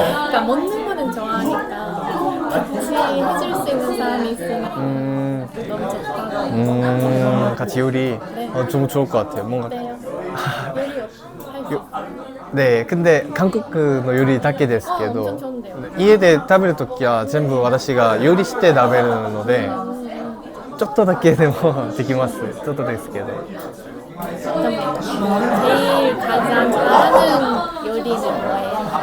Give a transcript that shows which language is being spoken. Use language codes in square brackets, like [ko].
[ko] 그러니까 먹는 거는 좋아하니까 같이 해줄 수 있는 사람이 있으면 너무 좋다. 같이 요리. 네. 좀 좋을 것 같아요. 뭔가. 어때요? 요리 할수 있어요? 네, 근데 한국의 요리 [ja] だけですけど [ko] 엄청 좋은데요. [ja] 家で食べるときは全部私が料理して食べるのでちょっとだけでもできます。ちょっとですけど。 [ko] 제일 가장 잘하는 요리는 뭐예요?